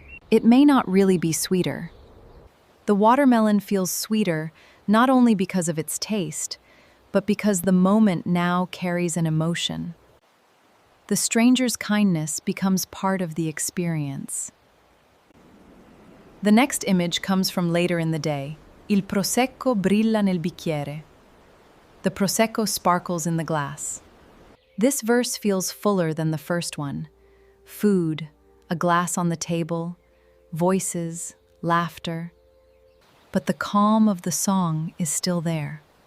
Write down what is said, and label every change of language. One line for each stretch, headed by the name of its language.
English: It may not really be sweeter. The watermelon feels sweeter not only because of its taste, but because the moment now carries an emotion. The stranger's kindness becomes part of the experience. The next image comes from later in the day.
Italian: Il prosecco brilla nel bicchiere.
English: The prosecco sparkles in the glass. This verse feels fuller than the first one. Food, a glass on the table, voices, laughter. But the calm of the song is still there.